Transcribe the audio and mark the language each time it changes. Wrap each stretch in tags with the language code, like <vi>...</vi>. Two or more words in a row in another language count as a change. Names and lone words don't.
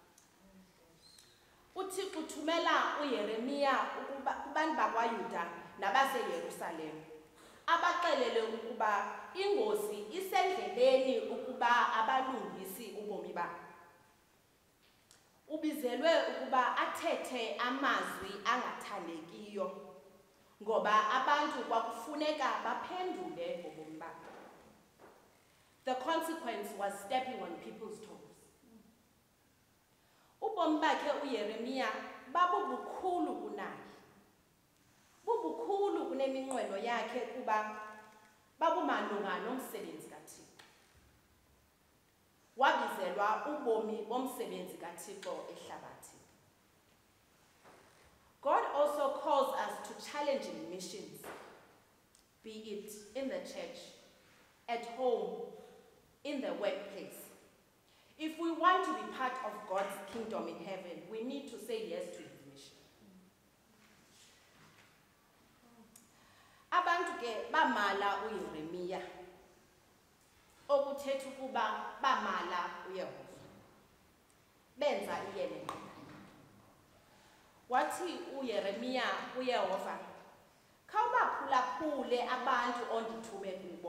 <xh>UThixo uthumela uYeremiya kubantu bakwaYuda nabaseYerusalem, abaxelele ukuba ingozi isendleleni ukuba abalungisi ubomi babo. Ubizelwe ukuba athethe amazwi angathandekiyo, ngoba abantu kwakufuneka baphendule ngobomi babo.</xh> <en>The consequence was stepping on people's toes.</en> <xh>Ubomi bakhe uYeremiya babubukhulu kunaye. Bubukhulu kuneminqwelo yakhe kuba babumalunga nomsebenzi kaThixo. Wabizelwa ubomi bomsebenzi kaThixo ehlabathini.</xh> <en>God also calls us to challenging missions, be it in the church, at home, in the workplace. If we want to be part of God's kingdom in heaven, we need to say yes to his mission.</en> <xh>Abantu ke bamala uYeremiya, okuthetha ukuba bamala uYehova. Benza iyele naye. Wathi uYeremiya kuYehova, khawubaphulaphule abantu ondithume kubo.</xh>